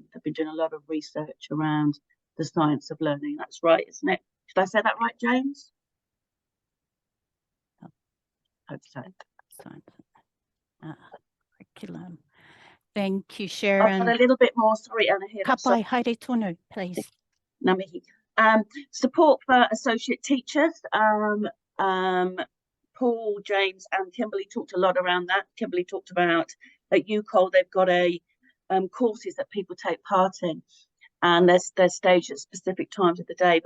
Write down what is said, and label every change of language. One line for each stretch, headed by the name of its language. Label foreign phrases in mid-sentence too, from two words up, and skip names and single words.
English: They've been doing a lot of research around the science of learning. That's right, isn't it? Did I say that right, James? Hope so. Curriculum. Thank you, I've Sharon. got a little bit more. Sorry, Anahira.
Māori: Ka pai, haere tonu, please. Ngā mihi.
English: Support for associate teachers. Paul, James and Kimberly talked a lot around that. Kimberly talked about at UCOL, they've got courses that people take part in, and they're staged at specific times of the day.